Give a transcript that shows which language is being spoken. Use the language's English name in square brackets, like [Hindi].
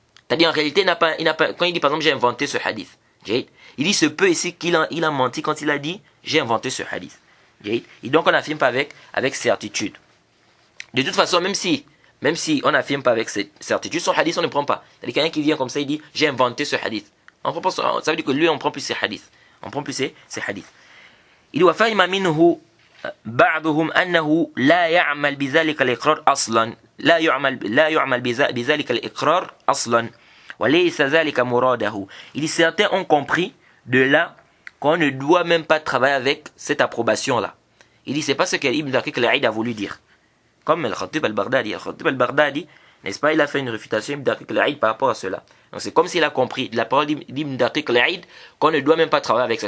[French] C'est-à-dire, en réalité, quand il dit, par exemple, j'ai inventé ce hadith, il dit, se peut ici qu'il a menti quand il a dit, j'ai inventé ce hadith. Et donc, on n'affirme pas avec certitude. De toute façon, même si on n'affirme pas avec certitude, son hadith, on ne prend pas. C'est-à-dire, quelqu'un qui vient comme ça, il dit, j'ai inventé ce hadith. Ça veut dire que lui, on ne prend plus ses hadiths. On prend plus ces hadiths. Il dit [Arabic] وفهم منه بعضهم أنه لا يعمل بذلك الإقرار أصلا لا يعمل بذلك الإقرار أصلا وليس ذلك مراده. [French] Il dit certains ont compris de là qu'on ne doit même pas travailler avec cette approbation là. Il dit c'est pas ce que Ibn Daqiq al-Aid a voulu dire. Comme Al-Khatib al-Baghdadi. Al-Khatib al-Baghdadi, n'est-ce pas, il a fait une réfutation Ibn Daqiq al-Aid par rapport à cela. Donc c'est comme s'il a compris de la parole d'Ibn Daqiq al-Aid qu'on ne doit même pas travailler avec ça.